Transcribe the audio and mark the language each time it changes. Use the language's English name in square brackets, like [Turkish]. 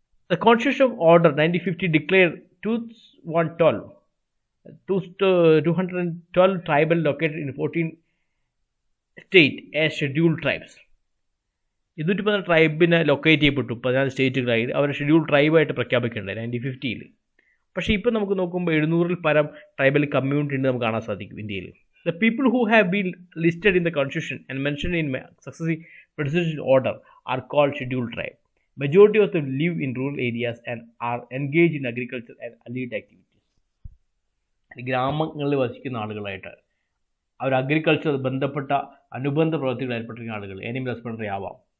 [English] The Constitution of Order 1950 declared 212 tribal located in 14 states as scheduled tribes. [Malayalam] 214 ട്രൈബിനെ locate ചെയ്യപ്പെട്ടു 14 സ്റ്റേറ്റുകളായി അവർ schedule ട്രൈബായിട്ട് പ്രഖ്യാപിക്കേണ്ടായി 1950. പക്ഷേ ഇപ്പോൾ നമുക്ക് നോക്കുമ്പോൾ 700-ൽ പരം ട്രൈബൽ കമ്മ്യൂണിറ്റി ഉണ്ട് നമുക്ക് കാണാൻ സാധിക്കും ഇന്ത്യയിൽ. [English] The people who have been listed in the Constitution and mentioned in successive presidential order are called scheduled tribe. Majority of them live in rural areas and are engaged in agriculture and allied activities. [Malayalam] ഗ്രാമങ്ങളിൽ വസിക്കുന്ന ആളുകളായിട്ട് അവർ agriculture ബന്ധപ്പെട്ട അനുബന്ധ പ്രവൃത്തികളിൽ ഏർപ്പെട്ടിരിക്കുന്ന ആളുകൾ, animal husbandry ആവാം.